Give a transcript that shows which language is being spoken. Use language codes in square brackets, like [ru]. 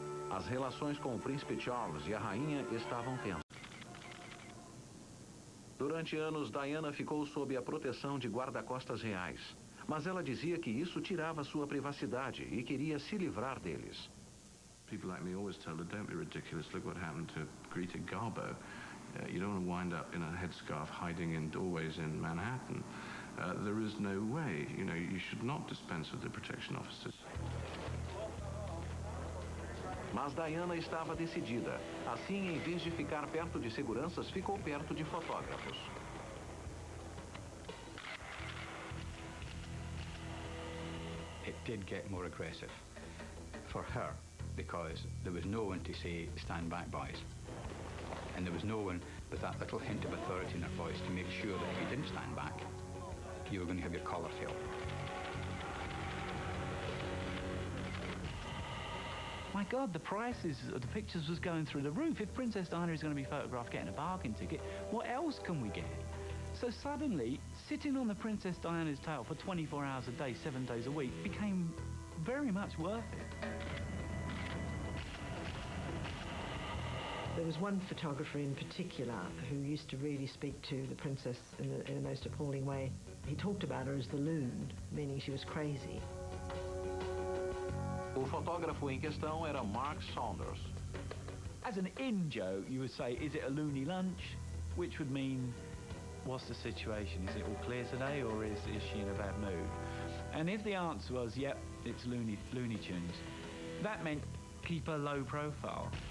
[pt] As relações com o príncipe Charles e a rainha estavam tensas. Durante anos, Diana ficou sob a proteção de guarda-costas reais. Mas ela dizia que isso tirava sua privacidade e queria se livrar deles. [en] People like me always tell her, don't be ridiculous, look what happened to Greta Garbo. You don't want to wind up in a headscarf hiding in doorways in Manhattan. There is no way, you should not dispense with the protection officers. [pt] Mas Diana estava decidida. Assim, em vez de ficar perto de seguranças, ficou perto de fotógrafos. [en] It did get more aggressive for her because there was no one to say, stand back, boys. And there was no one with that little hint of authority in her voice to make sure that if you didn't stand back, you were going to have your collar filled. My God, the prices of the pictures was going through the roof. If Princess Diana is going to be photographed getting a bargain ticket, what else can we get? So suddenly, sitting on the Princess Diana's tail for 24 hours a day, 7 days a week, became very much worth it. There was one photographer in particular who used to really speak to the princess in the most appalling way. He talked about her as the loon, meaning she was crazy. [pt] O fotógrafo em questão era Mark Saunders. [en] As an in-joke, you would say, is it a loony lunch? Which would mean, what's the situation? Is it all clear today, or is she in a bad mood? And if the answer was, yep, it's Looney Tunes, that meant keep a low profile.